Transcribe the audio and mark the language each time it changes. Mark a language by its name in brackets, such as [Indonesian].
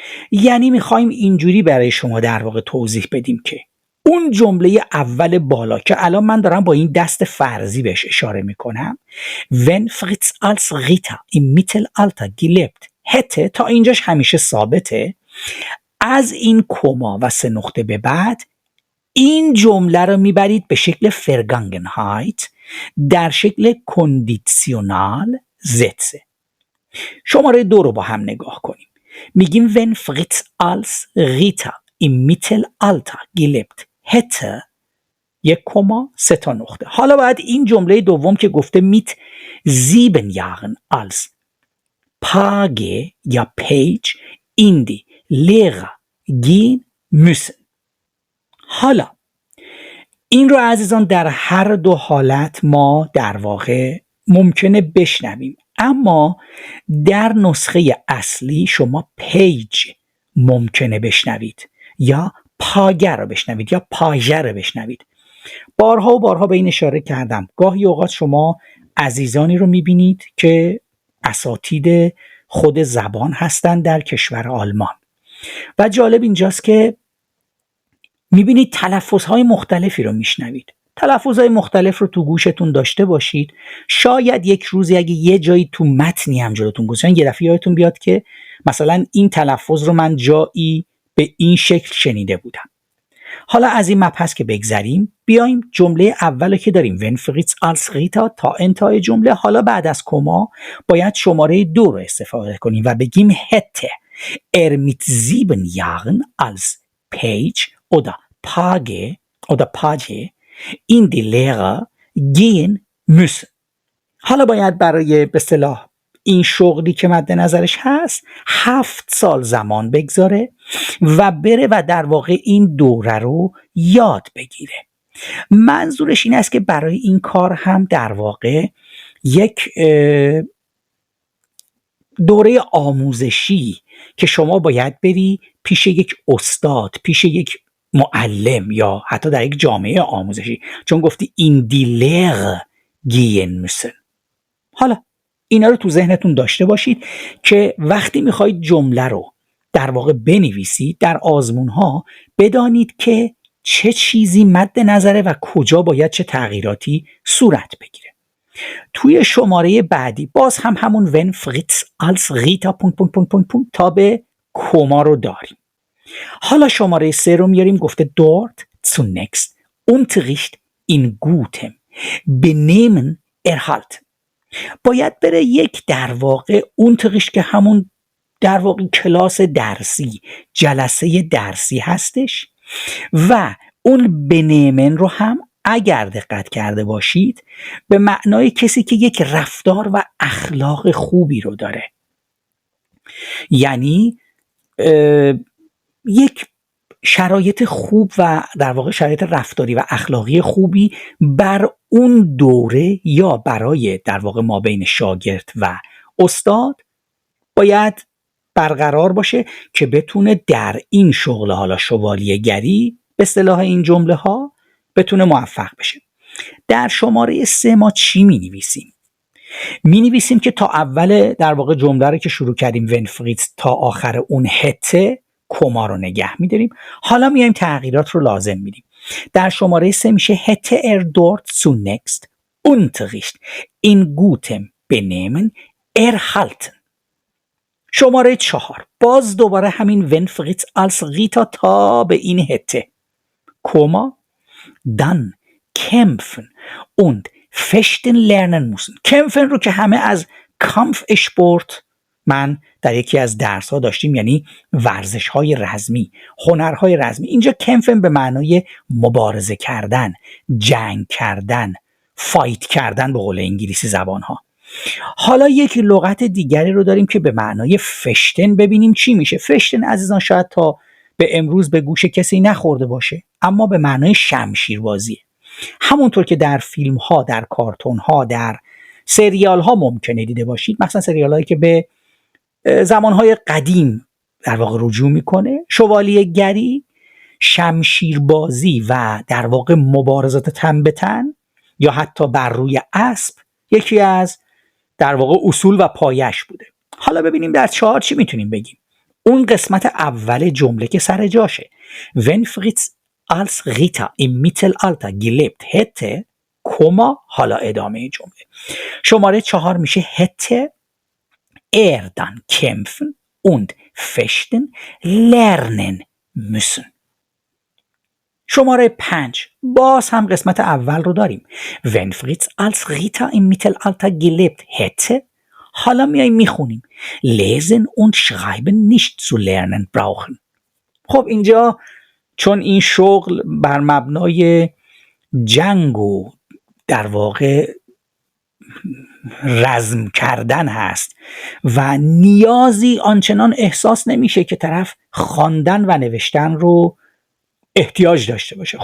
[Persian] یعنی میخوایم اینجوری برای شما در واقع توضیح بدیم که اون جمله اول بالا که الان من دارم با این دست فرضی بهش اشاره میکنم، [German] wenn Fritz als Ritter im Mittelalter gelebt hätte، [Persian] تا اینجاش همیشه ثابته. از این کما و 3 نقطه به بعد این جمله رو میبرید به شکل Vergangenheit در شکل کندیسیونال setze. شماره 2 رو با هم نگاه کنیم. میگیم [German] wenn Fritz als Ritter im Mittelalter gelebt hätte، [Persian] 1 کما 3 تا نقطه. حالا باید این جمله دوم که گفته [German] mit 7 Jahren als Page یا Page in die Lehre gehen müssen. [Persian] حالا این رو عزیزان در هر دو حالت ما در واقع ممکنه بشنویم، اما در نسخه اصلی شما پیج ممکنه بشنوید یا پاگر رو بشنوید یا پاژه رو بشنوید. بارها و بارها به این اشاره کردم. گاهی اوقات شما عزیزانی رو میبینید که اساتید خود زبان هستند در کشور آلمان و جالب اینجاست که میبینید تلفظهای مختلفی رو میشنوید. تلفظهای مختلف رو تو گوشتون داشته باشید. شاید یک روزی اگه یه جایی تو متنی هم جلوتون گذاشتن یه دفعه یادتون بیاد که مثلا این تلفظ رو من جایی به این شکل شنیده بودم. حالا از این مبحث که بگذریم، بیایم جمله اول که داریم [German] wenn Fritz als Ritter [Persian] تا انتهای جمله. حالا بعد از کما باید شماره 2 رو استفاده کنیم و بگیم [German] hätte er mit 7 Jahren als Page oder Page in die Lehre gehen müssen. [Persian] حالا باید برای به اصطلاح این شغلی که مد نظرش هست 7 سال زمان بگذاره و بره و در واقع این دوره رو یاد بگیره. منظورش این است که برای این کار هم در واقع یک دوره آموزشی که شما باید بری پیش یک استاد، پیش یک معلم یا حتی در یک جامعه آموزشی، چون گفتی این دی لهره گین müssen. حالا اینا رو تو ذهنتون داشته باشید که وقتی میخواید جمله رو در واقع بنویسید در آزمون ها بدانید که چه چیزی مد نظره و کجا باید چه تغییراتی صورت بگیره. توی شماره بعدی باز هم همون [German] wenn Fritz als Ritter ... [Persian] تا به کما رو داریم. حالا شماره 3 رو میاریم، گفته [German] dort zunächst Unterricht in gutem Benehmen erhalten. [Persian] باید بره یک در واقع Unterricht که همون در واقع کلاس درسی، جلسه درسی هستش و اون Benehmen رو هم اگر دقت کرده باشید به معنای کسی که یک رفتار و اخلاق خوبی رو داره، یعنی یک شرایط خوب و در واقع شرایط رفتاری و اخلاقی خوبی بر اون دوره یا برای در واقع ما بین شاگرد و استاد باید برقرار باشه که بتونه در این شغل حالا شوالیه گری به اصطلاح این جمله ها بتونه موفق بشه. در شماره 3 ما چی می نویسیم؟ می نویسیم که تا اول در واقع جمله رو که شروع کردیم [German] wenn Fritz [Persian] تا آخر اون hätte کما رو نگه می داریم. حالا میایم تغییرات رو لازم میدیم. در شماره 3 میشه [German] hätte er dort zunächst Unterricht in gutem Benehmen erhalten. [Persian] شماره 4 باز دوباره همین [German] wenn Fritz als Ritter [Persian] تا به این [German] hätte کما dann kämpfen und fechten lernen müssen. [Persian] kämpfen رو که همه از Kampfsport من در یکی از درس ها داشتیم، یعنی ورزش های رزمی، هنرهای رزمی. اینجا kämpfen به معنای مبارزه کردن، جنگ کردن، فایت کردن به قول انگلیسی زبان ها. حالا یک لغت دیگری رو داریم که به معنای فشتن. ببینیم چی میشه. فشتن عزیزان شاید تا به امروز به گوش کسی نخورده باشه، اما به معنای شمشیربازیه. همونطور که در فیلم ها، در کارتون ها، در سریال ها ممکنه دیده باشید، مثلا سریال هایی که به زمان های قدیم در واقع رجوع میکنه، شوالیه گری، شمشیربازی و در واقع مبارزات تن به تن یا حتی بر روی اسب یکی از در واقع اصول و پایش بوده. حالا ببینیم در 4 چی میتونیم بگیم. اون قسمت اول جمله که سر جاشه، [German] wenn Fritz als Ritter im Mittelalter gelebt hätte، [Persian] حالا ادامه جمله. شماره 4 میشه [German] hätte er dann kämpfen und fechten lernen müssen. [Persian] شماره 5 باز هم قسمت اول رو داریم. [German] Wenn Fritz als Ritter im Mittelalter gelebt hätte، [Persian] حالا میایم میخونیم [German] lesen und schreiben nicht zu lernen brauchen. [Persian] خب اینجا چون این شغل بر مبنای جنگ و در واقع رزم کردن هست و نیازی آنچنان احساس نمیشه که طرف خواندن و نوشتن رو احتیاج داشته باشه.